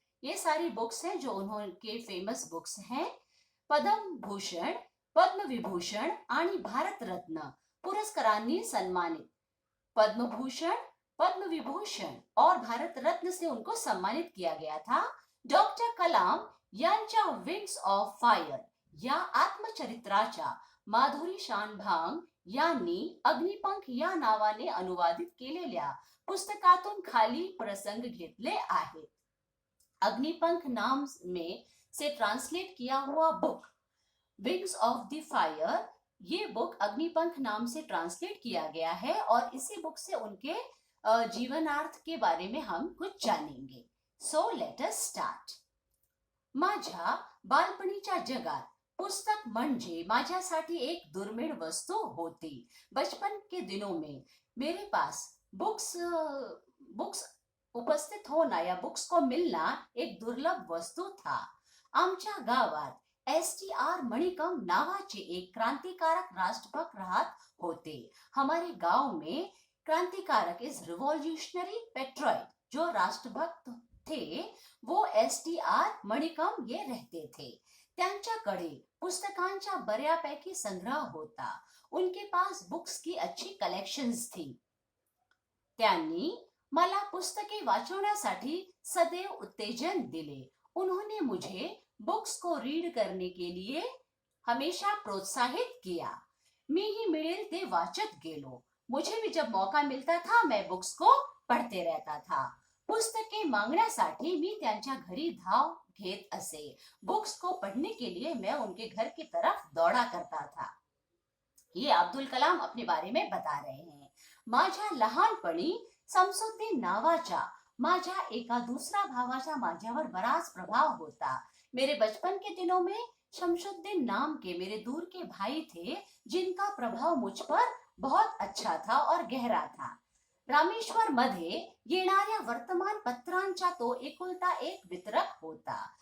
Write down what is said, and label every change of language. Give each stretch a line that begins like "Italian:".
Hindi: ये सारी बुक्स हैं जो उन्होंने फेमस बुक्स हैं.
Marathi: पद्म भूषण, पद्म विभूषण आणि भारत रत्न पुरस्कारांनी सन्मानित.
Hindi: पद्म भूषण, पद्म विभूषण और भारत रत्न से उनको सम्मानित किया गया था.
Marathi: डॉक्टर कलाम यांच्या विंग्स ऑफ फायर या आत्मचरित्राच्या माधुरी शानभाग यांनी अग्निपंख या नावाने अनुवादित केलेल्या पुस्तकातून खाली प्रसंग घेतले आहेत.
Hindi: अग्निपंख नाम में से ट्रांसलेट किया हुआ book wings of the fire, ये बुक अग्निपंख नाम से ट्रांसलेट किया गया है और इसी बुक से उनके जीवनार्थ के बारे में हम कुछ जानेंगे.
English: So let us start.
Marathi: माझ्या बालपणीच्या जगात पुस्तक म्हणजे माझ्यासाठी एक दुर्मिळ वस्तू होती.
Hindi: बचपन के दिनों में मेरे पास बुक्स उपस्थित होना या बुक्स को मिलना एक दुर्लभ वस्तू था.
Marathi: आमच्या गावात STR मणिकम नावाचे एक क्रांतिकारक राष्ट्रभक्त राहत होते.
Hindi: हमारे गांव में क्रांतिकारक इज रिवॉल्यूशनरी पेट्रोइट जो राष्ट्रभक्त थे वो STR मणिकम ये रहते थे.
Marathi: त्यांच्याकडे पुस्तकांचा बऱ्यापैकी संग्रह होता.
Hindi: उनके पास बुक्स की अच्छी कलेक्शंस थी.
Marathi: त्यांनी मला पुस्तके वाचवण्यासाठी सदैव उत्तेजन दिले.
Hindi: उन्होंने मुझे बुक्स को रीड करने के लिए हमेशा प्रोत्साहित किया.
Marathi: मीही मिळेल ते वाचत गेलो.
Hindi: मुझे भी जब मौका मिलता था मैं बुक्स को पढ़ते रहता था.
Marathi: पुस्तके मांगण्यासाठी मी त्यांच्या घरी धाव घेत असे.
Hindi: बुक्स को पढ़ने के लिए मैं उनके घर की तरफ दौड़ा करता था. ये अब्दुल कलाम अपने बारे में बता रहे हैं.
Marathi: माझ्या लहानपणी शमसुद्दीन नावाच्या माझ्या एका दूसरा भावाचा माझ्यावर बराच प्रभाव होता.
Hindi: मेरे बचपन के दिनों में शमसुद्दीन नाम के मेरे दूर के भाई थे जिनका प्रभाव मुझ पर बहुत अच्छा था और गहरा था.
Marathi: रामेश्वर मध्ये येणाऱ्या वर्तमानपत्रांचा तो एकुलता एक वितरक होता.